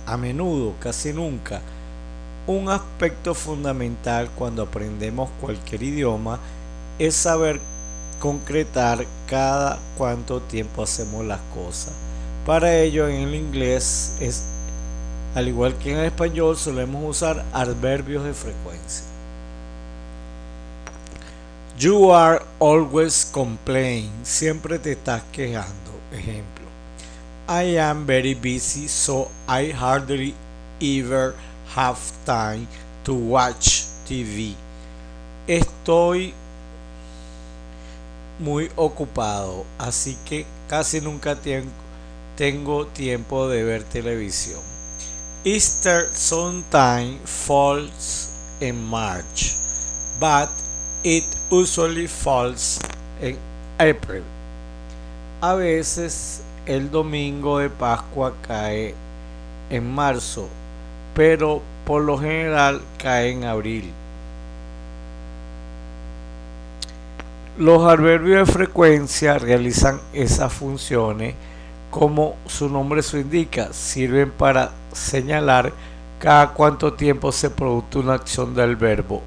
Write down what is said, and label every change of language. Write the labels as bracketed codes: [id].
[es] A menudo, casi nunca. Un aspecto fundamental cuando aprendemos cualquier idioma es saber concretar cada cuánto tiempo hacemos las cosas. Para ello, en el inglés al igual que en el español, solemos usar adverbios de frecuencia. [en] You are always complaining. [es] Siempre te estás quejando. Ejemplo. [en] I am very busy, so I hardly ever have time to watch TV. [es] Estoy muy ocupado, así que casi nunca tengo tiempo de ver televisión. [en] Easter sometimes falls in March, but it usually falls in April. [es] A veces el domingo de Pascua cae en marzo, pero por lo general cae en abril. Los adverbios de frecuencia realizan esas funciones como su nombre lo indica, sirven para señalar cada cuánto tiempo se produce una acción del verbo.